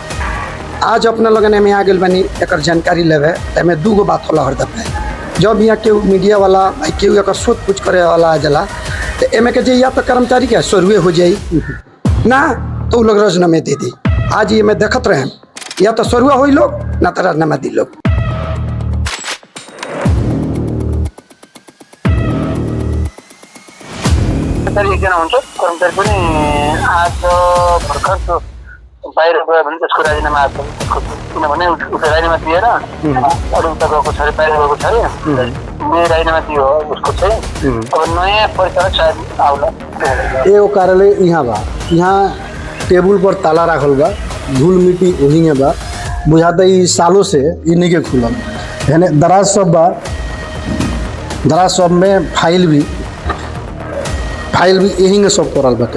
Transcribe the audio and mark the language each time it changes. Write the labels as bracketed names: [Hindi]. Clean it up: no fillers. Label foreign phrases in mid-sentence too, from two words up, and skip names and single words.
[Bhojpuri] आज अपना लगन में आ गए बनी एक जानकारी लेवे, तो 2 गो बात होला हरदम है। जब यहाँ के मीडिया वाला केहू एक सोच पूछ करे वाला आ जाला, तो एमे के या तो कर्मचारी के सरुए हो जाई ना, तो लोग राजीनामे दे दी। आज ये मैं देखत रहे, या तो सरुआ हो लोग ना तो राजीनामा दी लोग। [Nepali] एकजना हुन्छ कर्मचारी पनि आज भर्खर बाहिर गयो भने त्यसको राजीनामा आएको छ, किनभने उसको राजीनामा दिएर अरू उता गएको छ अरे, बाहिर गएको छ अरे, मेरो राजीनामा दियो उसको चाहिँ। अब नयाँ परिचालक सायद आउला। [Bhojpuri] एगो कार्यालय यहाँ बा, यहाँ टेबुल पर ताला रखल बा, धूल मिट्टी वही में बा, बुझाता ही सालों से ये नहीं के खुलल है। दराज सब बा, दराज सब में फाइल भी यही में सब करल बाटे।